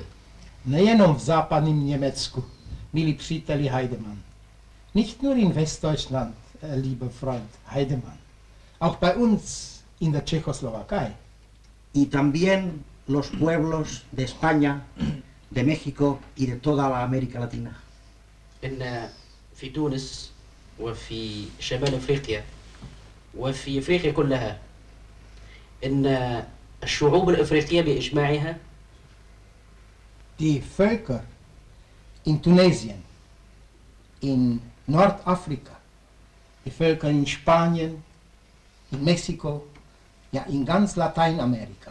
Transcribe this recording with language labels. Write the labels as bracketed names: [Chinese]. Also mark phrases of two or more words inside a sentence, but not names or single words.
[Czech] Nejenom v západním Německu, milí příteli Heidemann. [German] Nicht nur in Westdeutschland, lieber Freund Heidemann. Auch bei uns in der Tschechoslowakei. [Spanish] Y también los pueblos de España, de México y de toda la América Latina. [Arabic] في تونس وفي شمال افريقيا وفي افريقيا كلها إن الشعوب الإفريقية بإجماعها [German] Die Völker in Tunesien, in Nordafrika, die Völker in Spanien, in Mexiko, ja in ganz Lateinamerika.